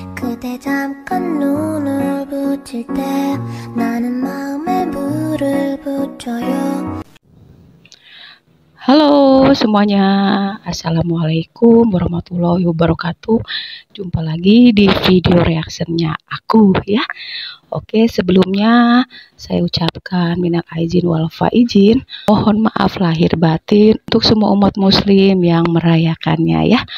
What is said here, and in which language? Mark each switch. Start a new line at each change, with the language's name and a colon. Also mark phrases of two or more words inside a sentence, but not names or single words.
Korean: 그대 잠깐 눈을 붙일 때 나는 마음에 불을 붙여요.
Indonesian: Halo semuanya,
Arabic: السلام عليكم ورحمة الله وبركاته.
Indonesian: Jumpa lagi di video reactionnya aku ya. Oke, sebelumnya saya ucapkan
Arabic: من العائدين والفائزين.
Indonesian: Mohon maaf lahir batin untuk semua umat muslim yang merayakannya ya.